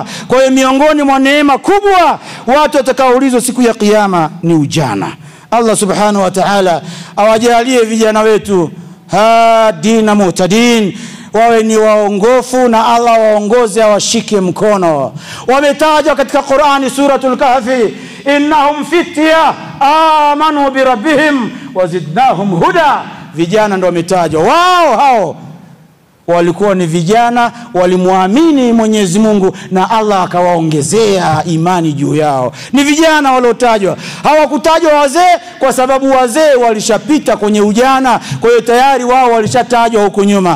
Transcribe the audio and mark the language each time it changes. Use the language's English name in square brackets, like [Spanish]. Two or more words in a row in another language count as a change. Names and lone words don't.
[Swahili] Kwa hiyo miongoni mwa neema kubwa watu watakaoulizwa siku ya kiyama ni ujana. Allah [Arabic] subhanahu wa ta'ala [Swahili] awajalie vijana wetu [Arabic] hadina muhtadin, [Swahili] wawe ni waongofu, na Allah waongoze, awashike mkono. Wametajwa katika Qur'ani suratul Kahfi, [Arabic] innahum fitya amanu bi rabbihim wazidnahum huda. [Swahili] Vijana ndio wametajwa. Wao hao walikuwa ni vijana, walimuamini Mwenyezi Mungu na Allah akawaongezea imani juu yao. Ni vijana waliotajwa. Hawakutajwa wazee kwa sababu wazee walishapita kwenye ujana, kwa hiyo tayari wao walishatajwa huko nyuma.